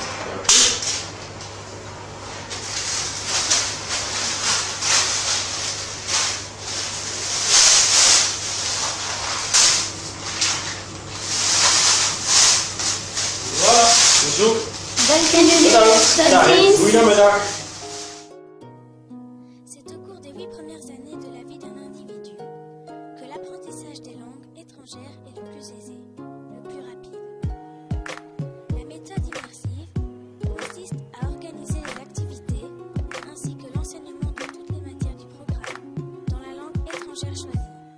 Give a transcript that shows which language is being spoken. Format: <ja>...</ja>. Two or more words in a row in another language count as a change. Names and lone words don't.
<nl>Dank u. Voilà, bezoek. Dank jullie. Bedankt. Tot Dag, ziens. goedemiddag.</nl> <fr>C'est au cours des 8 premières années de la vie d'un individu que l'apprentissage des langues étrangères est le plus aisé, le plus rapide. La méthode immersive consiste à organiser les activités ainsi que l'enseignement de toutes les matières du programme dans la langue étrangère choisie.</fr>